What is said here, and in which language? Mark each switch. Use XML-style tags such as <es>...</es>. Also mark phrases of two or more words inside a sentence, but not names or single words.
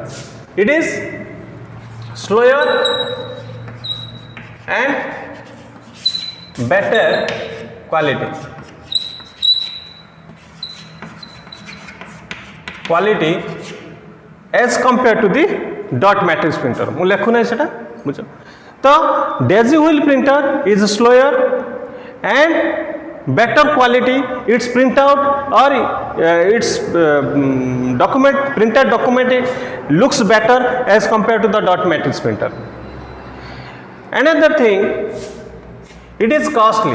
<en>It is slower and better quality as compared to the dot matrix printer.</en> <or>ମୁଁ ଲେଖୁ ନାହିଁ ସେଟା ବୁଝ ତ</or> <en>daisy wheel printer is slower and better quality. Its printout or its printed document looks better as compared to the dot matrix printer. Another thing, it is costly.</en>